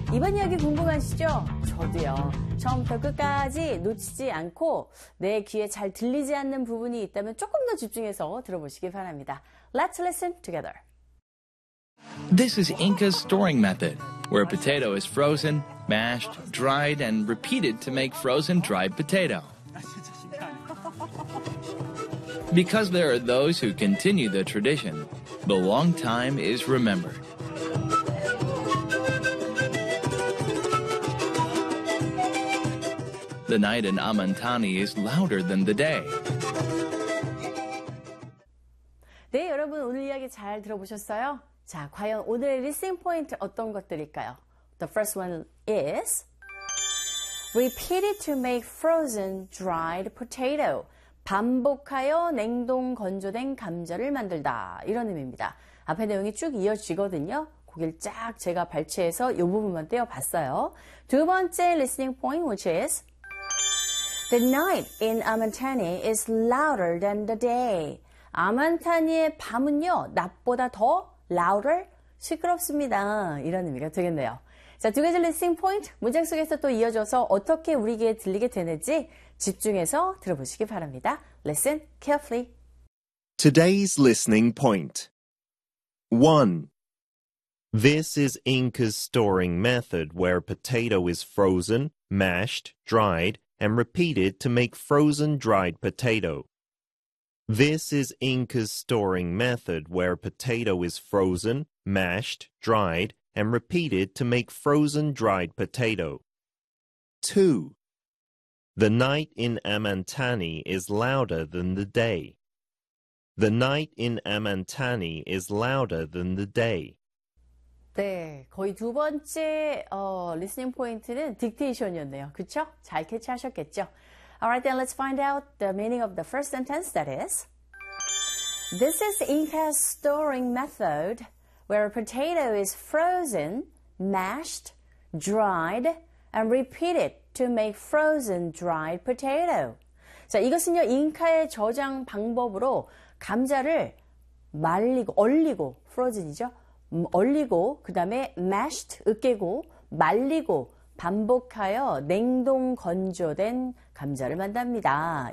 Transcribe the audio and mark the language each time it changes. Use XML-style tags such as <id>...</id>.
<ko>이번 이야기 궁금하시죠? 저도요. 처음부터 끝까지 놓치지 않고 내 귀에 잘 들리지 않는 부분이 있다면 조금 더 집중해서 들어보시기 바랍니다.</ko> <en>Let's listen together. This is Inca's storing method, where a potato is frozen, mashed, dried, and repeated to make frozen dried potato. Because there are those who continue the tradition, the long time is remembered. The night in Amantani is louder than the day.</en> <ko>네, 여러분 오늘 이야기 잘 들어보셨어요? 자, 과연 오늘의 리스닝 포인트 어떤 것들일까요?</ko> <en>The first one is repeated to make frozen dried potato.</en> <ko>반복하여 냉동 건조된 감자를 만들다. 이런 의미입니다. 앞에 내용이 쭉 이어지거든요. 고기를 쫙 제가 발췌해서 이 부분만 떼어봤어요. 두 번째 리스닝 포인트,</ko> <en>which is The night in Amantani is louder than the day.</en> <ko>아만타니의 밤은요, 낮보다 더 louder, 시끄럽습니다. 이런 의미가 되겠네요. 자, 두 가지 리스닝 포인트, 문장 속에서 또 이어져서 어떻게 우리 귀에 들리게 되는지 집중해서 들어보시기 바랍니다.</ko> <en>Listen carefully. Today's listening point. 1. This is Inca's storing method where potato is frozen, mashed, dried, and repeated to make frozen dried potato. This is Inca's storing method where potato is frozen, mashed, dried, and repeated to make frozen dried potato. 2. The night in Amantani is louder than the day. The night in Amantani is louder than the day.</en> <ko>네, 거의 두 번째 리스닝 포인트는 딕테이션이었네요. 그쵸? 잘 캐치하셨겠죠?</ko> <en>Alright then, let's find out the meaning of the first sentence, that is. This is Inca's storing method where a potato is frozen, mashed, dried, and repeated to make frozen dried potato.</en> <ko>자, 이것은요, 잉카의 저장 방법으로 감자를 말리고, 얼리고, frozen이죠? 얼리고, 그 다음에 mashed, 으깨고, 말리고, 반복하여 냉동 건조된 감자를 만듭니다.</ko>